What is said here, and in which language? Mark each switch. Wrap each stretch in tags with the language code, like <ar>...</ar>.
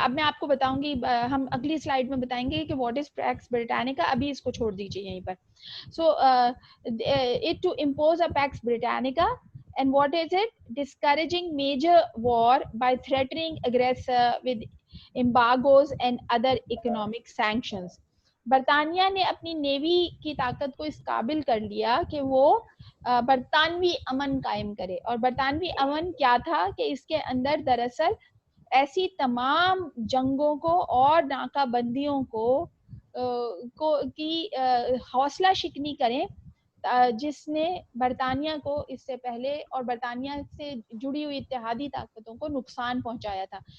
<ur>اب میں آپ کو بتاؤں گی, ہم اگلی سلائیڈ میں بتائیں گے کہ</ur> <en>what is pax Britannica,</en> <ur>ابھی اس کو چھوڑ دیجیے یہیں پر.</ur> <en>So it to impose a pax Britannica, and what is it? Discouraging major war by threatening aggressor with embargoes and other economic sanctions.</en> <ur>برطانیہ نے اپنی نیوی کی طاقت کو اس قابل کر لیا کہ وہ برطانوی امن قائم کرے. اور برطانوی امن کیا تھا کہ اس کے اندر دراصل ایسی تمام جنگوں کو اور ناکہ بندیوں کو کی حوصلہ شکنی کریں جس نے برطانیہ کو اس سے پہلے اور برطانیہ سے جڑی ہوئی اتحادی طاقتوں کو نقصان پہنچایا تھا.</ur>